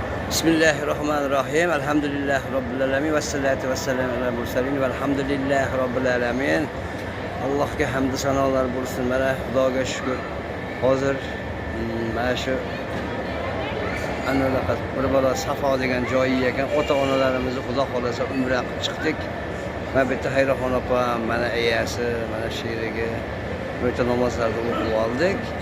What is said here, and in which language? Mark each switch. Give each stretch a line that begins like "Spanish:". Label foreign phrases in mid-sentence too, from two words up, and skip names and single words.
Arabic: بسم الله الرحمن الرحيم. الحمد لله رب العالمين. والصلاة والسلام على المرسلين. والحمد لله رب العالمين.
Uzbek: Allohga hamd sanolar bo'lsin. Mana Xudoga shukr. Hozir mana shu anaqa bir bola Safo degan joyi ekan. Ota-onalarimizni Xudo xolasa umra qilib chiqdik. Mana bu yerda Xayroxon opam, mana egasi, mana sherigi bu yerda namozlarni o'qib oldik.